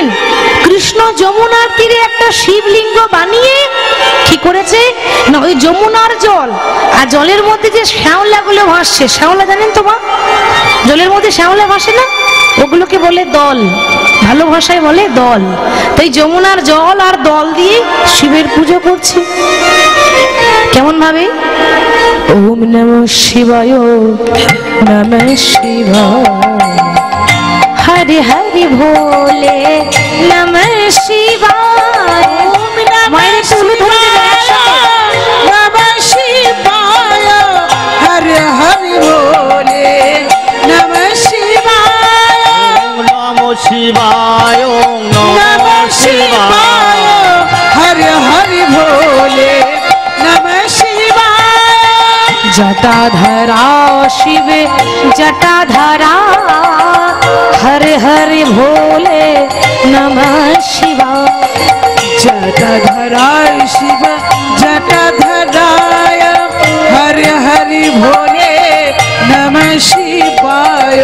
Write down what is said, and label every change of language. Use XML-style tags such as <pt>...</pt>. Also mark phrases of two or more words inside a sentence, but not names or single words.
<bn>কৃষ্ণ যমুনার তীরে একটা শিবলিঙ্গ বানিয়ে কি করেছে না, ওই যমুনার জল আর জলের মধ্যে যে শ্যাওলা গুলো ভাসছে, শ্যাওলা জানেন তো মা? জলের মধ্যে শ্যাওলা ভাসে না, ওগুলোকে বলে দল, ভালো ভাষায় বলে দল। তাই যমুনার জল আর দল দিয়ে শিবের পুজো করছে। কেমন ভাবে?</bn> <sa>ओम नमः शिवाय, नमः शिवाय, हरि हरि भोले, नमः शिवाय।</sa> <bn>মায়ের তুলে ধরে</bn> <sa>नमः शिवाय, हरि हरि भोले, नमः शिवाय, नमः शिवाय, नमः शिवाय, हरि हरि भोले, नमः शिवाय। जटाधरा शिव जटाधरा हरे हरे भोले नमः शिवाय जटाधराय शिव जटाधराय हरि हरि भोले नमः शिवाय</sa>